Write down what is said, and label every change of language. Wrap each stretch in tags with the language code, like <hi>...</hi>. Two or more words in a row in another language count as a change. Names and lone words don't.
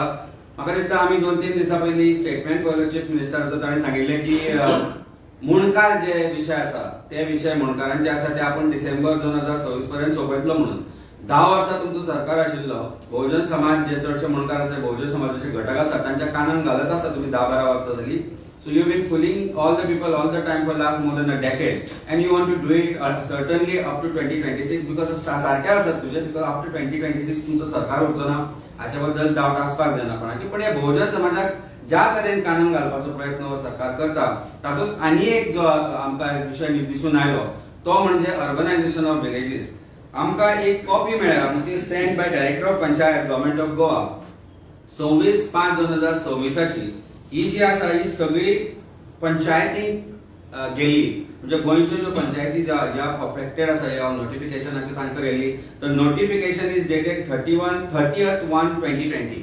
<kok>म्हाका दिसता आमी 2-3 दिसां पयलीं स्टेटमेंट पळयलो चीफ मिनिस्टराचो, ताणें सांगिल्लें की मुणकार जे विशय आसा ते विशय मुणकारांचे आसा ते आपण डिसेंबर 2026 पर्यंत सोंपयतलो म्हणून. 10 वर्सां तुमचो सरकार आशिल्लो, बहुजन समाज जे चडशे मुणकार आसा, बहुजन समाजाचे घटक आसा, तांच्या कानान घालत आसा तुम्ही 10-12 वर्सां जाली.</kok> <en>So you've been fooling all the people all the time for last more than a decade, and you want to do it certainly up to 2026 because of</en> <kok>सारखे आसात तुझे,</kok> <en>because after</en> <kok>2026 तुमचं सरकार उरचो ना हाच्या बद्दल डावट आसपाक जायना कोणाकी. पण हे बहुजन समाजाक ज्या तरेन कानान घालपाचो प्रयत्न हो सरकार करता ताचोच आनी एक जो आमकां विशय दिसून आयलो तो म्हणजे</kok> <en>urbanization of villages.</en> <kok>आमकां एक कॉपी मेळ्ळ्या</kok> <en>which is sent by Director of Panchayat Government of Goa 26/5/2026.</en> <kok>ही जी आसा ही सगळी पंचायतीक गेल्ली, म्हणजे गोंयच्यो ज्यो पंचायती ज्या अफेक्टेड आसा ह्या नोटिफिकेशनाची तांकां गेल्ली.</kok> <en>तर notification is dated 30/1/2020.</en>